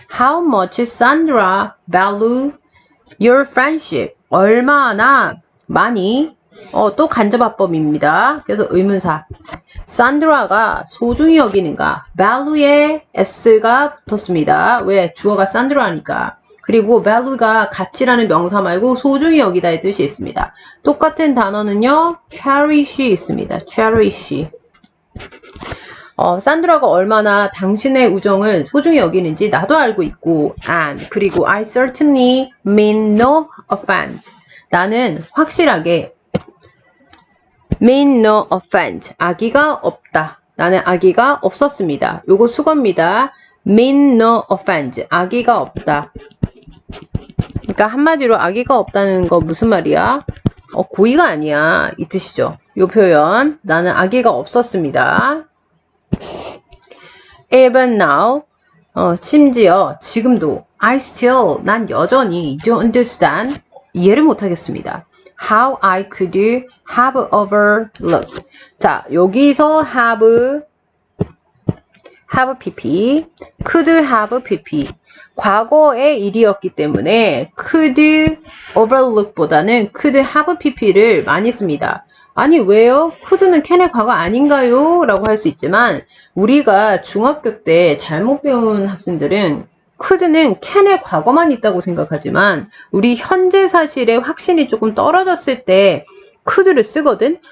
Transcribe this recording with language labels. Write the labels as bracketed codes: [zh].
[en] How much Sandra value your friendship. [ko] 얼마나 많이 또 간접화법입니다. 그래서 의문사. 산드라가 소중히 여기는가. value에 s가 붙었습니다. 왜? 주어가 산드라니까. 그리고 value가 가치라는 명사 말고 소중히 여기다의 뜻이 있습니다. 똑같은 단어는요. cherish 있습니다. [en] cherish. [ko] 산드라가 얼마나 당신의 우정을 소중히 여기는지 나도 알고 있고 and 그리고 [en] I certainly mean no offense. [ko] 나는 확실하게 [en] mean no offense. [ko] 악의가 없다. 나는 악의가 없었습니다. 요거 수거입니다. [en] mean no offense. [ko] 악의가 없다. 그러니까 한마디로 악의가 없다는 거 무슨 말이야? 고의가 아니야. 이 뜻이죠. 요 표현. 나는 악의가 없었습니다. [en] Even now. [ko] 심지어 지금도 [en] I still. [ko] 난 여전히 [en] don't understand. [ko] 이해를 못하겠습니다. [en] How I could have overlooked. [ko] 자, 여기서 [en] have pp, could have pp. [ko] 과거의 일이었기 때문에 could overlook보다는 could have pp를 많이 씁니다. 아니 왜요? could는 캔의 과거 아닌가요? 라고 할 수 있지만 우리가 중학교 때 잘못 배운 학생들은 could는 캔의 과거만 있다고 생각하지만 우리 현재 사실의 확신이 조금 떨어졌을 때 could를 쓰거든.